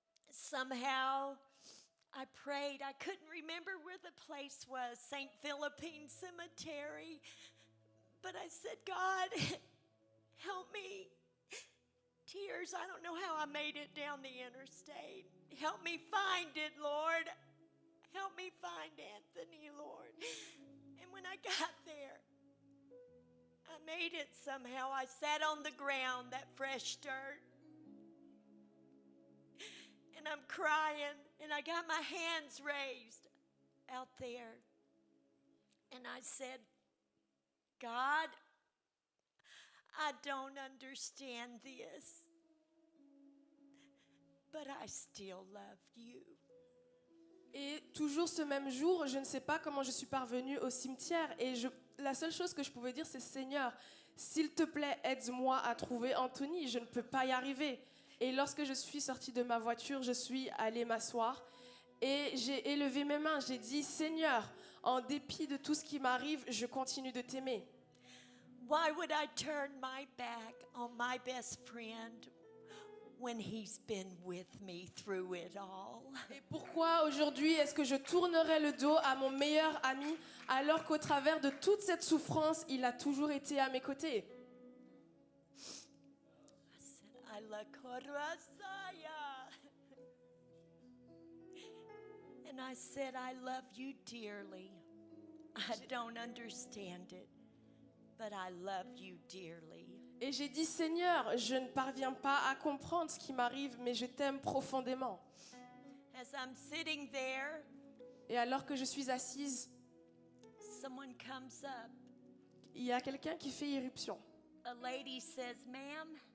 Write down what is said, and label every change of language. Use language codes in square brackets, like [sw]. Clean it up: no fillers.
[en] Somehow, I prayed. I couldn't remember where the place was, St. Philippine Cemetery. But I said, God, help me. Tears, I don't know how I made it down the interstate. Help me find it, Lord. Help me find Anthony, Lord. And when I got there, I made it somehow. I sat on the ground, that fresh dirt. And I'm crying, and I got my hands raised out there. And I said, God, I don't understand this, but I still love you. [fr] Et toujours ce même jour, je ne sais pas comment je suis parvenue au cimetière. Et la seule chose que je pouvais dire, c'est Seigneur, s'il te plaît, aide-moi à trouver Anthony. Je ne peux pas y arriver. Et lorsque je suis sortie de ma voiture, je suis allée m'asseoir. Et j'ai élevé mes mains. J'ai dit, Seigneur, en dépit de tout ce qui m'arrive, je continue de t'aimer. [en] Why would I turn my back on my best friend when he's been with me through it all? [fr] Et pourquoi aujourd'hui est-ce que je tournerais le dos à mon meilleur ami alors qu'au travers de toute cette souffrance, il a toujours été à mes côtés? [en] I said, I love Korasaya. And I said, I love you dearly. I don't understand it, but I love you dearly. [fr] Et j'ai dit, Seigneur, je ne parviens pas à comprendre ce qui m'arrive, mais je t'aime profondément. [en] As I'm sitting there, [fr] Et alors que je suis assise, [en] someone comes up [fr] il y a quelqu'un qui fait irruption. [en] a lady says, "Ma'am,